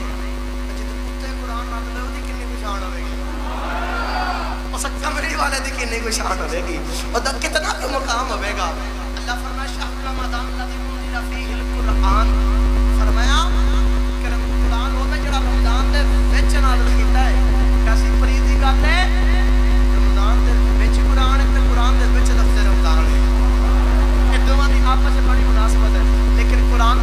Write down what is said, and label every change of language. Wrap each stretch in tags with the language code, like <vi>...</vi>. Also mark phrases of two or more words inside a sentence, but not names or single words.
<pa>جدوں کتے قرآن نازل ہوئے دی کتنی شان ہوے گی اس کمری والے دی کتنی شان ہوے گی اور کتنا مقام ہوے گا اللہ فرمایا</pa> <ar>شہر رمضان الذی انزل فیہ القرآن</ar> <pa>فرمایا کہ قرآن وہ ہے جڑا رمضان دے وچ نازل کیتا ہے کیسی فریدی گل ہے رمضان دے وچ قرآن ہے تے قرآن دے وچ لفظ رمضان ہے یہ دونوں دی آپس میں بڑی مناسبت ہے لیکن قرآن</pa>